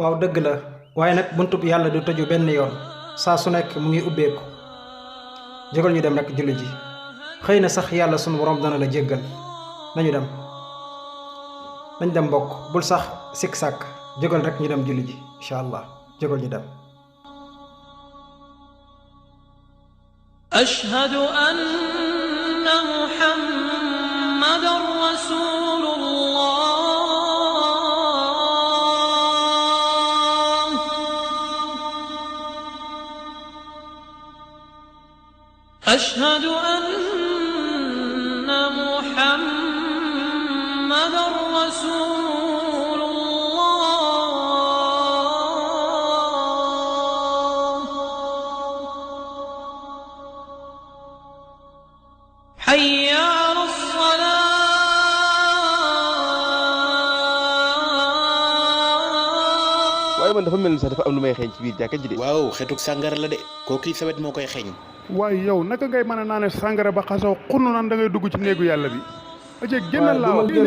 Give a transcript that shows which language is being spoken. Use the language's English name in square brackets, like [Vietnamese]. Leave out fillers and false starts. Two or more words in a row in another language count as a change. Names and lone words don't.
[Wolof] waaw dëgg la waaye nag buntub yàlla du tëju benn yoon saa su nekk mu ngi ubbeeku jógal ñu dem rek julli ji xëy na sax yàlla sunu borom dana la jéggal. nañu dem nañ dem mbokk bul sax sikk sàkk jógal rek ñu dem julli ji [Arabic] إن شاء الله [Wolof] jógal ñu dem. [Arabic] أشهد أن محمدا رسول الله. أشهد أن محمدا رسول الله. حي على الصلاة. [Wolof] waaye man dafa mel ni sax dafa am lu may xeeñ ci biir jàkka ji de. waaw xetuk sàngara la de kooku sawet moo koy xeeñ. waaye yow naka ngay mën a naane sàngara ba xasoo xunnu naan da ngay dugg ci néegu yàlla bi. aca génnal laaw génnal